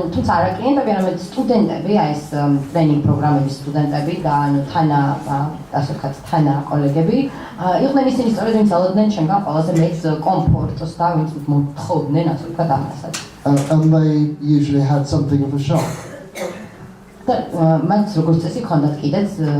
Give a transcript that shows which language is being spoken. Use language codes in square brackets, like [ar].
[ka] თუმცა არა კლიენტები, არამედ სტუდენტები, აი ეს ტრეინინგ პროგრამების სტუდენტები და ანუ ასე ვთქვათ, თანა კოლეგები, იყვნენ ისინი სწორედ ვინც ელოდნენ ჩემგან ყველაზე მეც კომფორტს და ვინც მოთხოვდნენ ასე ვთქვათ ამასაც. [en] And they usually had something of a shock. [ka] და მათ როგორც წესი ჰქონდათ კიდეც